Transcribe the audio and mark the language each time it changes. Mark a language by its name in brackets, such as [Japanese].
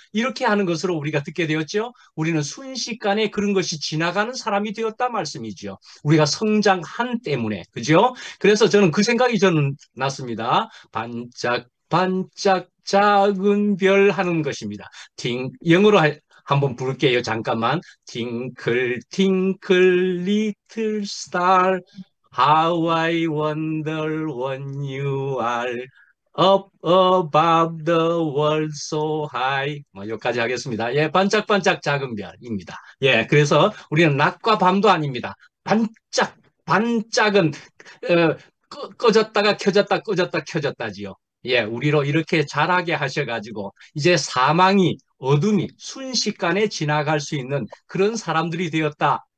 [Korean] 이렇게 하는 것으로 우리가 듣게 되었죠. 우리는 순식간에 그런 것이 지나가는 사람이 되었다 말씀이죠. 우리가 성장한 때문에. 그죠? 그래서 저는 그 생각이 저는 났습니다. 반짝 반짝 작은 별 하는 것입니다. 영어로 한번 부를게요. 잠깐만. [English] Tinkle, tinkle, little star, how I wonder when you are up above the world so high. [Korean] 뭐 여기까지 하겠습니다. 예, 반짝반짝 작은 별입니다. 예, 그래서 우리는 낮과 밤도 아닙니다. 반짝, 반짝은 꺼졌다가 켜졌다, 꺼졌다, 켜졌다지요. 예, 우리로 이렇게 자라게 하셔가지고 이제 사망이, 어둠이 순식간에 지나갈 수 있는 그런 사람들이 되었다.